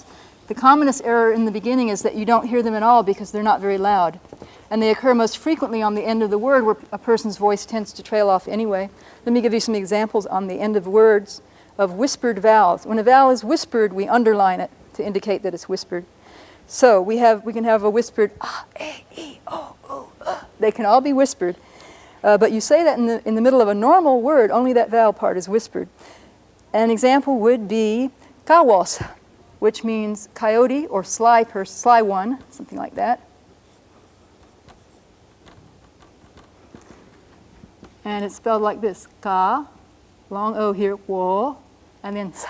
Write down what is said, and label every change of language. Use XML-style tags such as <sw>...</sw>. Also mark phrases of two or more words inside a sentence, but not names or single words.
<en>The commonest error in the beginning is that you don't hear them at all because they're not very loud. And they occur most frequently on the end of the word where a person's voice tends to trail off anyway. Let me give you some examples on the end of words of whispered vowels. When a vowel is whispered, we underline it to indicate that it's whispered. So we can have a whispered ah, eh, e, o, o, They can all be whispered. But you say that in the middle of a normal word, only that vowel part is whispered. An example would be kawas. which means coyote or sly one, something like that. And it's spelled like this, ka, long O here, wo, and then sa.</en>